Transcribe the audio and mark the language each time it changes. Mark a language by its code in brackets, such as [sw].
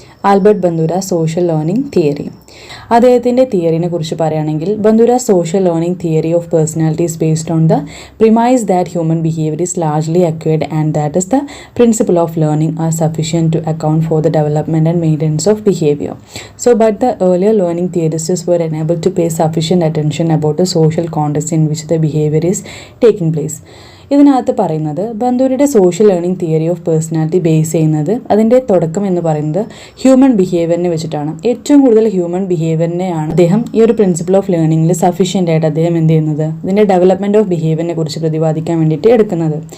[en] Albert Bandura social learning theory. [ml] അദ്ദേഹത്തിൻ്റെ തിയറിനെ കുറിച്ച് പറയുകയാണെങ്കിൽ [en] Bandura social learning theory of personality is based on the premise that human behaviour is largely acquired and that is the principle of learning are sufficient to account for the development and maintenance of behaviour. So but the earlier learning theorists were unable to pay sufficient attention about the social context in which the behavior is taking place. [ml] ഇതിനകത്ത് പറയുന്നത് ബന്ദൂരയുടെ social learning theory of personality base ചെയ്യുന്നത് അതിൻ്റെ തുടക്കം എന്ന് പറയുന്നത് human ബിഹേവിയറിനെ വെച്ചിട്ടാണ്. ഏറ്റവും കൂടുതൽ ഹ്യൂമൻ ബിഹേവിയറിനെയാണ് അദ്ദേഹം ഈ ഒരു പ്രിൻസിപ്പിൾ ഓഫ് ലേണിംഗിൽ സഫീഷ്യൻ്റ് ആയിട്ട് അദ്ദേഹം എന്ത് ചെയ്യുന്നത് ഇതിൻ്റെ ഡെവലപ്മെൻറ്റ് ഓഫ് ബിഹേവിയറിനെ കുറിച്ച് പ്രതിപാദിക്കാൻ വേണ്ടിയിട്ട് എടുക്കുന്നത്.